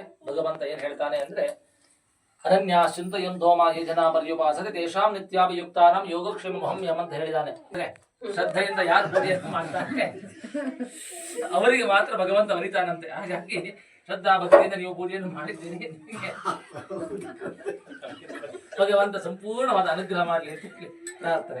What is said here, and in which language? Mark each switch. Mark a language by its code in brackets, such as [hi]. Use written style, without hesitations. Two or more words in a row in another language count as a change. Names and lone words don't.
[kn] ಭಗವಂತ ಏನ್ ಹೇಳ್ತಾನೆ ಅಂದ್ರೆ [sa] ಅರಣ್ಯಾಶ್ಚಿಂತಯಂತೋಮಾಹಿ ಜನ ಪರ್ಯುಪಾಸತೆ ತೇಷಾಂ ನಿತ್ಯಾಭಿಯುಕ್ತಾನಾಂ ಯೋಗಕ್ಷೇಮಹಮ್ಯಂ [kn] ಅಂತ ಹೇಳಿದಾನೆ. ಅಂದ್ರೆ ಶ್ರದ್ಧೆಯಿಂದ ಯಾರು ಪೂಜೆಯನ್ನು ಮಾಡ್ತಾರೆ ಅವರಿಗೆ ಮಾತ್ರ ಭಗವಂತ ಅರಿತಾನಂತೆ. ಹಾಗಾಗಿ ಶ್ರದ್ಧಾ ಭಕ್ತಿಯಿಂದ ನೀವು ಪೂಜೆಯನ್ನು ಮಾಡಿದ್ದೀರಿ, ನಿಮಗೆ ಭಗವಂತ ಸಂಪೂರ್ಣವಾದ ಅನುಗ್ರಹ ಮಾಡಲಿ ಅಂತ ಪ್ರಾರ್ಥನೆ.